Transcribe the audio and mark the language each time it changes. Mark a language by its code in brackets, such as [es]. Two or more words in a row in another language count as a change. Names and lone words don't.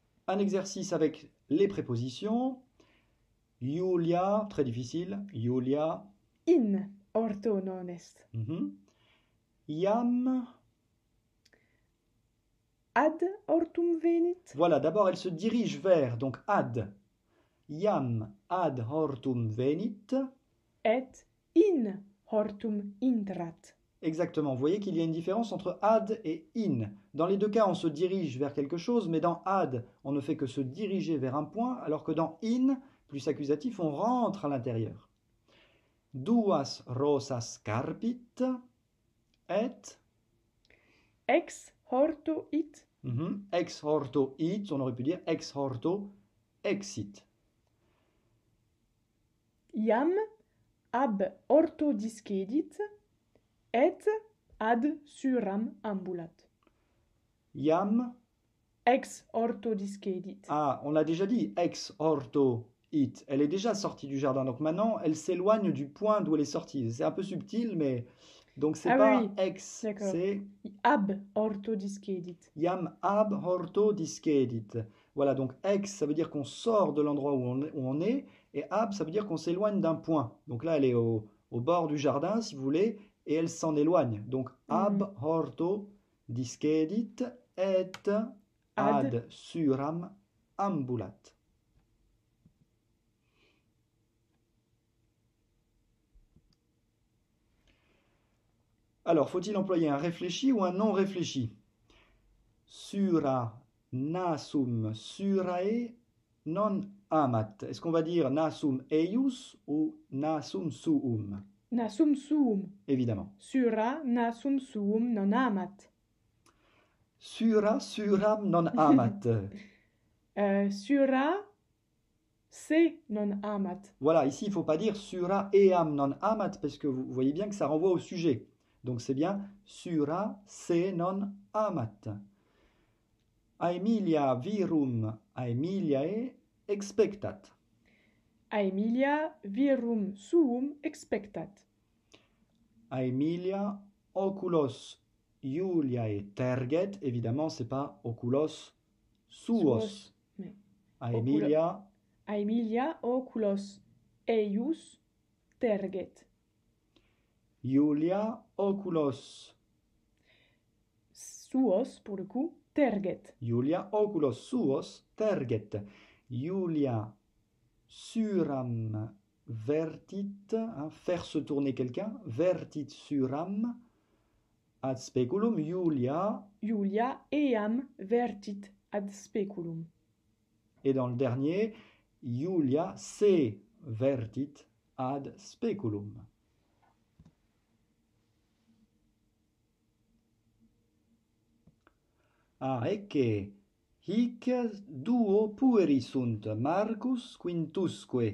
[fr] un exercice avec les prépositions. Julia, très difficile. Julia. [la] In orto non est. Iam. Ad ortum venit. [fr] Voilà, d'abord elle se dirige vers, donc ad. [la] Iam ad hortum venit. Et in hortum intrat. [fr] Exactement, vous voyez qu'il y a une différence entre ad et in. Dans les deux cas, on se dirige vers quelque chose, mais dans ad, on ne fait que se diriger vers un point, alors que dans in, plus accusatif, on rentre à l'intérieur. [la] Duas rosas carpit et Ex horto it. Ex horto it, [fr] on aurait pu dire [la] ex horto exit. Iam ab orto discedit et ad suram ambulat. Iam. Ex orto discedit. [fr] Ah, on l'a déjà dit, [la] ex horto it. [fr] Elle est déjà sortie du jardin, donc maintenant elle s'éloigne du point d'où elle est sortie. C'est un peu subtil, mais donc c'est pas oui, ex, c'est [la] ab orto discedit. Iam ab horto discedit. [fr] Voilà, donc ex, ça veut dire qu'on sort de l'endroit où on est, et ab, ça veut dire qu'on s'éloigne d'un point. Donc là, elle est au bord du jardin, si vous voulez, et elle s'en éloigne. [la] Donc ab horto discedit et ad suram ambulat. [fr] Alors, faut-il employer un réfléchi ou un non réfléchi? [la] Sura nasum surae non amat. [fr] Est-ce qu'on va dire [la] nasum eius [fr] ou [la] nasum suum? Nasum suum. [fr] Évidemment. [la] Sura nasum suum non amat. Sura suram non amat. Sura se non amat. [fr] Voilà, ici il ne faut pas dire [la] sura eam non amat [fr] parce que vous voyez bien que ça renvoie au sujet. Donc c'est bien [la] sura se non amat. Aemilia virum Aemiliae expectat. Aemilia virum suum expectat. Aemilia oculos Iuliae terget. [fr] Évidemment, c'est pas [la] oculos suos. [fr] Mais [la] Aemilia. Aemilia oculos eius terget. Iulia oculos. Suos, [fr] pour le coup, [la] terget. Iulia oculos suos terget. Iulia suram vertit, [fr] faire se tourner quelqu'un, [la] vertit suram ad speculum. Iulia eam vertit ad speculum. [fr] Et dans le dernier, [la] Iulia se vertit ad speculum. Ah, ecce, hic duo pueri sunt, Marcus quintusque.